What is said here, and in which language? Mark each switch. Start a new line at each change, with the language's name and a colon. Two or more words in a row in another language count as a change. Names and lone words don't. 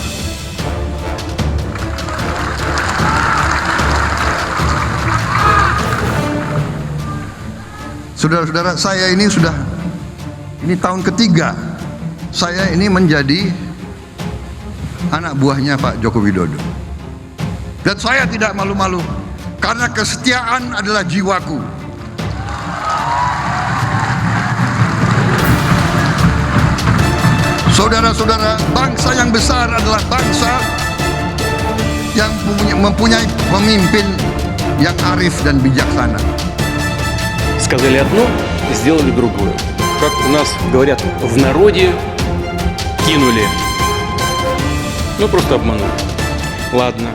Indonesian: Saudara-saudara, saya ini tahun ketiga saya ini menjadi anak buahnya Pak Joko Widodo, dan saya tidak malu-malu karena kesetiaan adalah jiwaku. Saudara-saudara, bangsa yang besar adalah bangsa yang mempunyai pemimpin yang arif dan bijaksana.
Russian: Сказали одно, сделали другое. Как у нас говорят в народе, кинули. Ну, просто обманули. Ладно.